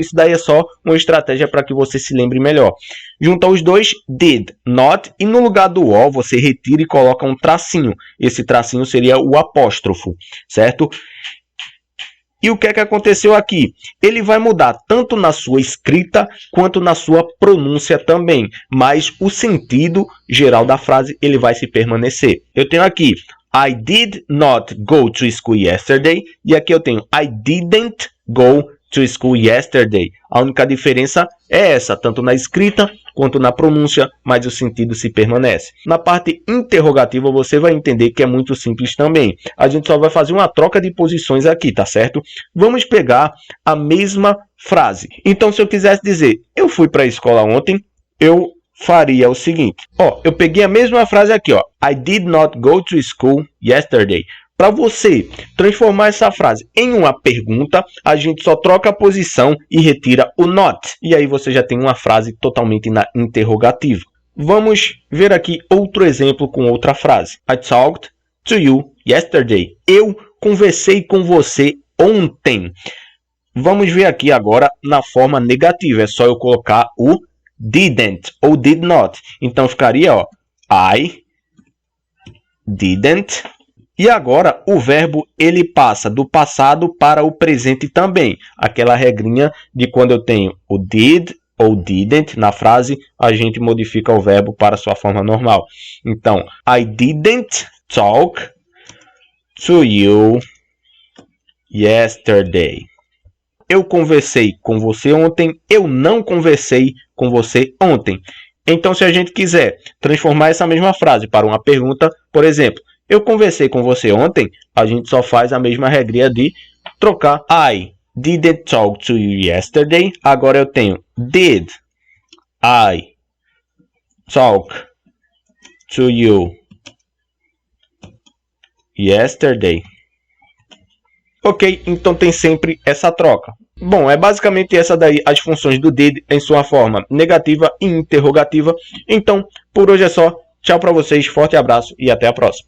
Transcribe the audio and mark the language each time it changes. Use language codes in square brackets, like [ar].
[pt] Isso daí é só uma estratégia para que você se lembre melhor. Junta os dois, did, not, e no lugar do O, você retira e coloca um tracinho. Esse tracinho seria o apóstrofo, certo? E o que é que aconteceu aqui? Ele vai mudar tanto na sua escrita quanto na sua pronúncia também. Mas o sentido geral da frase, ele vai se permanecer. Eu tenho aqui [en] I did not go to school yesterday. [pt] E aqui eu tenho [en] I didn't go to school yesterday. [pt] A única diferença é essa, tanto na escrita quanto na pronúncia, mas o sentido se permanece. Na parte interrogativa você vai entender que é muito simples também. A gente só vai fazer uma troca de posições aqui, tá certo? Vamos pegar a mesma frase. Então, se eu quisesse dizer eu fui para a escola ontem, eu faria o seguinte, ó, eu peguei a mesma frase aqui, ó, [en] I did not go to school yesterday. [pt] Para você transformar essa frase em uma pergunta, a gente só troca a posição e retira o not. E aí você já tem uma frase totalmente na interrogativa. Vamos ver aqui outro exemplo com outra frase. [en] I talked to you yesterday. [pt] Eu conversei com você ontem. Vamos ver aqui agora na forma negativa. É só eu colocar o didn't ou did not. Então ficaria, ó, [en] I didn't. [pt] E agora o verbo ele passa do passado para o presente também. Aquela regrinha de quando eu tenho o did ou didn't na frase, a gente modifica o verbo para sua forma normal. Então, [en] I didn't talk to you yesterday. [pt] eu conversei com você ontem, eu não conversei com você ontem. Então, se a gente quiser transformar essa mesma frase para uma pergunta, por exemplo, eu conversei com você ontem, a gente só faz a mesma regrinha de trocar [en] I didn't talk to you yesterday. [pt] Agora eu tenho [en] did I talk to you yesterday? [pt] Ok, então tem sempre essa troca. Bom, é basicamente essa daí as funções do did em sua forma negativa e interrogativa. Então, por hoje é só. Tchau para vocês, forte abraço e até a próxima.